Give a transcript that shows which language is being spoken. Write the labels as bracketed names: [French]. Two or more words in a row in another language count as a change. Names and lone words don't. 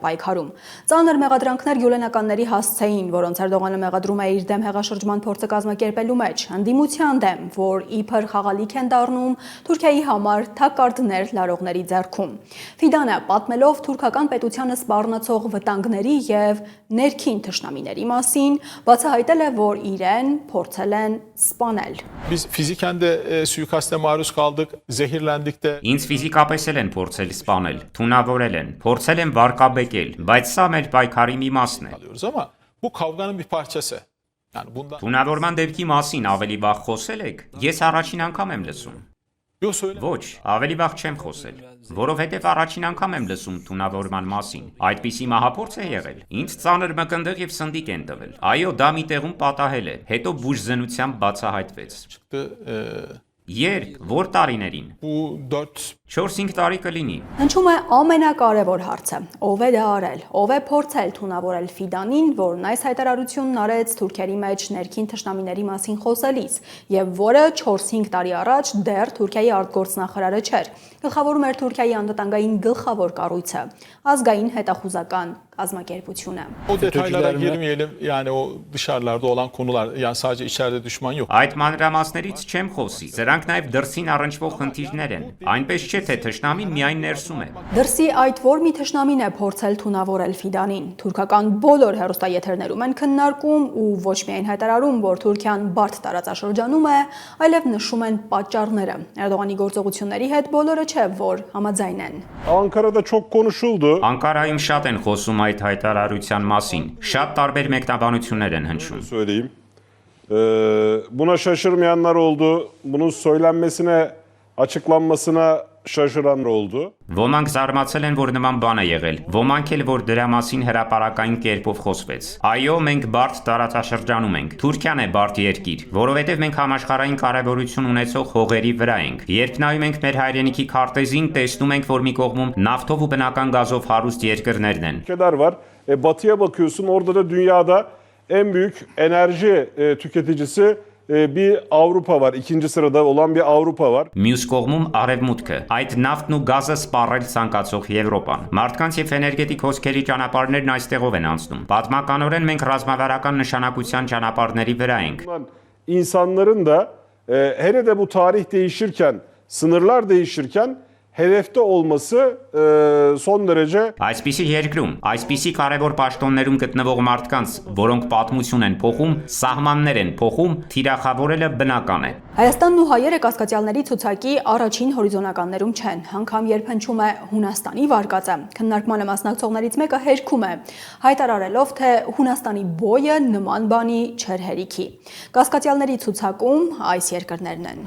[Armenian] պայքարում։ Ծանր մեղադրանքներ գյուլենականների հասցեին, որոնց Էրդողանը մեղադրում է իր դեմ հեղաշրջման փորձը կազմակերպելու մեջ, հանդիմության դեմ, որ իբր խաղալիք են դառնում Թուրքիայի համար թակարդներ լարողների ձեռքում։ Ֆիդանը պատմելով թուրքական պետությանը սպառնացող վտանգների եւ ներքին թշնամիների մասին բացահայտել է, որ իրեն փորձել են սպանել։ [Turkish] Biz fiziken de suikaste maruz kaldık, zehirlendik de. [Armenian] Ինձ ֆիզիկապես են փորձել սպանել, թունավորել են, փորձել են վարկաբեկել, բայց սա մեր պայքարի մի մասն է։ [Turkish] Alıyoruz ama bu kavganın bir parçası. Yani bundan [Armenian] Թունավորման դեպքի մասին ավելի վաղ խոսել եք։ Ես առաջին անգամ եմ լսում։ [Turkish] yok söyle. [Armenian] Ոչ, ավելի վաղ չեմ խոսել, որովհետև առաջին անգամ եմ լսում թունավորման մասին։ Այդպիսի մահափորձ է եղել։ Ինձ ծանր մկնդեղ եւ սնդիկ են տվել։ Այո, դա մի տեղում պատահել է, հետո բուժզնությամբ բացահայտվեց։ [Turkish] Çıktı. [Armenian] Երբ, որ տարիներին։ [Turkish] Bu 4 [Armenian] 4-5 տարի կլինի։ Հնչում է ամենակարևոր հարցը. ով է դա արել, ով է փորձել թունավորել Ֆիդանին, որն այս հայտարարությունն արեց Թուրքիայի մեջ ներքին թշնամիների մասին խոսելիս, եւ որը 4-5 տարի առաջ դեռ Թուրքիայի արտգործնախարարը չէր։ Գլխավորում էր Թուրքիայի անվտանգային գլխավոր կառույցը, ազգային հետախուզական կազմակերպությունը։ [Turkish] o detaylara girmeyelim. Yani o dışarılarda olan konular, yani sadece içeride düşman yok. [Armenian] Այդ մանրամասներից չեմ խոսի։ Սրանք նաև դրսին առնչվող խնդիրներ են։ Այնպես չէ, թե թշնամին միայն ներսում է։ Դրսի այդ որ մի թշնամին է փորձել թունավորել Ֆիդանին։ Թուրքական բոլոր հեռուստաեթերներում են քննարկում ու ոչ միայն հայտարարում, որ Թուրքիան բարդ տարածաշրջանում է, այլև նշում են պատճառները։ Էրդողանի գործողությունների հետ բոլորը չէ, որ համաձայն են։ [Turkish] Ankara'da çok konuşuldu. [Armenian] Անկարայում շատ են խոսում այդ հայտարարության մասին։ Շատ տարբեր մեկնաբանություններ են հնչում։ [Turkish] Söyleyeyim. Buna şaşırmayanlar oldu. Bunun söylenmesine, açıklanmasına şaşıranlar oldu. [Armenian] Ոմանք զարմացել են, որ նման բան է եղել, ոմանք էլ, որ դրա մասին հրապարակային կերպով խոսվեց։ Այո, մենք բարդ տարածաշրջանում ենք։ Թուրքիան է բարդ երկիր, որովհետև մենք համաշխարհային կարևորություն ունեցող հողերի վրա ենք։ Երբ նայում ենք մեր հայրենիքի քարտեզին, տեսնում ենք, որ մի կողմում նավթով ու բնական գազով հարուստ երկրներն են։ [Turkish] Ülkeler var. Batıya bakıyorsun, orada da dünyada en büyük enerji tüketicisi bir Avrupa var. İkinci sırada olan bir Avrupa var. [Armenian] Մյուս կողմում արևմուտքը, այդ նավթն ու գազը սպառել ցանկացող Եվրոպան։ Մարդկանց եւ էներգետիկ հոսքերի ճանապարհներն այստեղով են անցնում։ Պատմականորեն մենք ռազմավարական նշանակության ճանապարհների վրա ենք։ [Turkish] İnsanların da hele de bu tarih değişirken, sınırlar değişirken hedefte olması son derece [Armenian] Այսպիսի երկրում, այսպիսի կարևոր պաշտոններում գտնվող մարդկանց, որոնք պատմություն են փոխում, սահմաններ են փոխում, թիրախավորելը բնական է։ Հայաստանն ու հայերը կասկածյալների ցուցակի առաջին հորիզոնականներում չեն, անգամ երբ հնչում է Հունաստանի վարկածը։ Քննարկմանը մասնակցողներից մեկը հերքում է, հայտարարելով, թե Հունաստանի բոյը նման բանի չէր հերիքի։ Կասկածյալների ցուցակում այս երկրներն են։